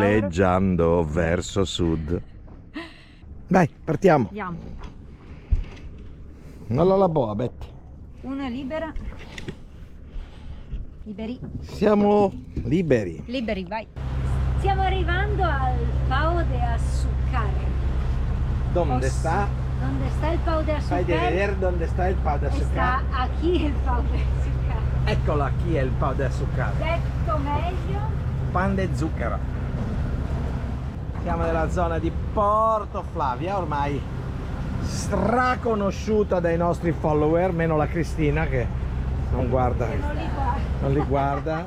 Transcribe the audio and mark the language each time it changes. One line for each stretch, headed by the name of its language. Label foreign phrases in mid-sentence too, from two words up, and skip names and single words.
Italian: Veleggiando verso sud. Dai, partiamo. Andiamo. Non alla boa, Betty. Una libera. Liberi. Siamo liberi. Liberi, vai. Stiamo arrivando al Pau de Azúcar.
Spanish: ¿Dónde está? ¿Dónde está el Pau de
Italian: Fai de
Spanish: Azúcar? vedere dónde está el pau de Está azúcar. aquí el Pau de Azúcar.
Italian: Eccolo qui è il pau de azúcar. Detto meglio, Pan de zucchero. Siamo nella zona di Porto Flavia, ormai straconosciuta dai nostri follower, meno la Cristina che non guarda, che non li guardo. non li guarda.